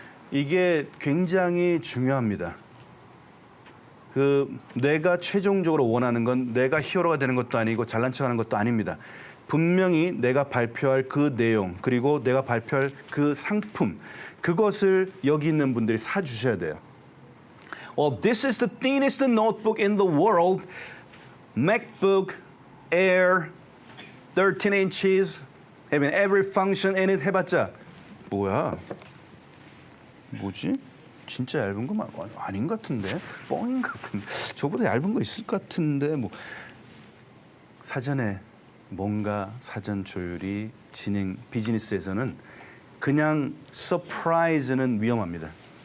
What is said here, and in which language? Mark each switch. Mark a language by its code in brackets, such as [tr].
[ko] 이게 굉장히 중요합니다. 내가 최종적으로 원하는 건 내가 히어로가 되는 것도 아니고 잘난 척하는 것도 아닙니다. 분명히 내가 발표할 그 내용 그리고 내가 발표할 그 상품 그것을 여기 있는 분들이 사주셔야 돼요. [en] This is the thinnest notebook in the world. MacBook Air 13 inches. Having every function in it. [ko] 해봤자 뭐야? 뭐지? 진짜 얇은 거 아닌 것 같은데? 뻥인 것 같은데? 저보다 얇은 거 있을 것 같은데? 뭐 사전에 뭔가 사전 조율이 비즈니스에서는 그냥 서프라이즈는 위험합니다.